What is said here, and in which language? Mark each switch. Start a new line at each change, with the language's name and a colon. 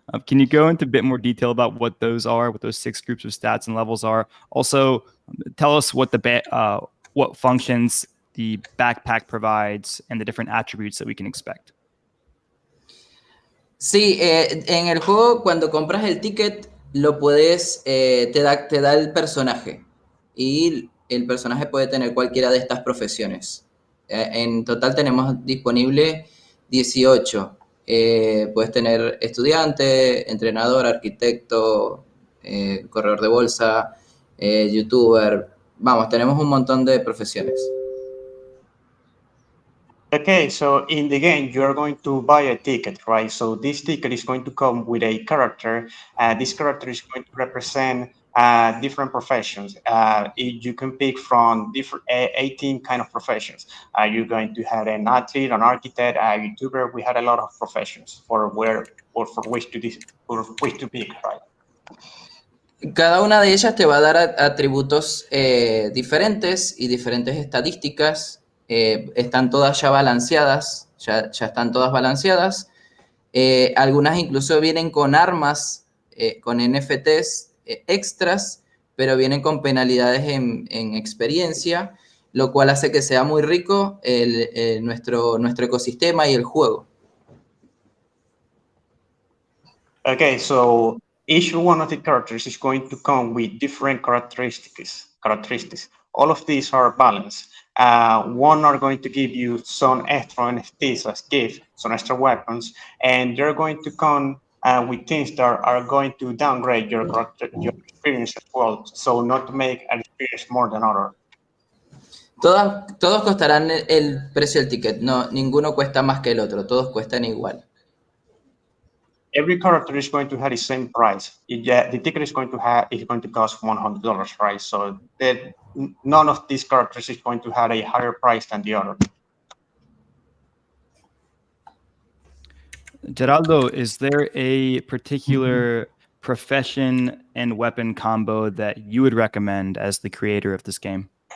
English: Can you go into a bit more detail about what those are, what those 6 groups of stats and levels are? Also, tell us what what functions the backpack provides and the different attributes that we can expect.
Spanish: Sí, en el juego cuando compras el ticket lo puedes, te da el personaje y el personaje puede tener cualquiera de estas profesiones. En total tenemos disponible 18. Puedes tener estudiante, entrenador, arquitecto, corredor de bolsa, youtuber. Vamos, tenemos un montón de profesiones.
English: Okay, so in the game, you're going to buy a ticket, right? So this ticket is going to come with a character. This character is going to represent different professions. You can pick from different 18 kind of professions. You're going to have an athlete, an architect, a YouTuber. We had a lot of professions for which to pick, right?
Spanish: Cada una de ellas te va a dar atributos diferentes y diferentes estadísticas. Están todas ya balanceadas, ya están todas balanceadas. Algunas incluso vienen con armas, con NFTs extras, pero vienen con penalidades en experiencia, lo cual hace que sea muy rico nuestro ecosistema y el juego.
English: Okay, so each one of the characters is going to come with different characteristics. All of these are balanced. One are going to give you some extra NFTs as gifts, some extra weapons, and they're going to come with things that are going to downgrade your experience as well, so not to make an experience more than other.
Spanish: Todos costarán el precio del ticket, no, ninguno cuesta más que el otro, todos cuestan igual.
English: every character is going to have the same price. The ticket is going to cost $100, right? So that none of these characters is going to have a higher price than the other. Geraldo, is there a particular profession and weapon combo that you would recommend as the creator of this game?